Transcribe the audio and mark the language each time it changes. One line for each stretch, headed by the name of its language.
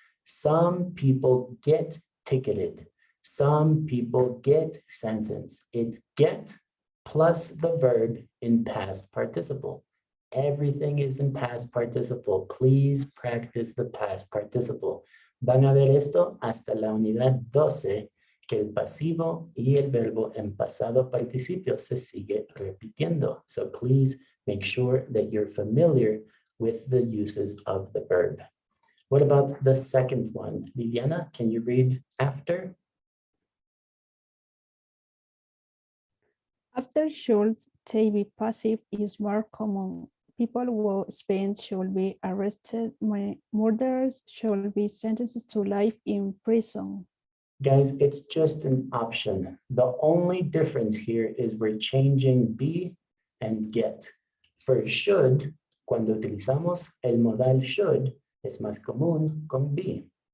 English: Some people get ticketed. Some people get sentenced. It's get plus the verb in past participle. Everything is in past participle. Please practice the past participle.
Spanish: Van a ver esto hasta la unidad 12, que el pasivo y el verbo en pasado participio se sigue repitiendo.
English: So please make sure that you're familiar with the uses of the verb. What about the second one? Viviana, can you read after? After should they be passive is more common. People who spend should be arrested. Murderers should be sentenced to life in prison. Guys, it's just an option. The only difference here is we're changing be and get. For should,
Spanish: cuando utilizamos el modal should, es más común con be.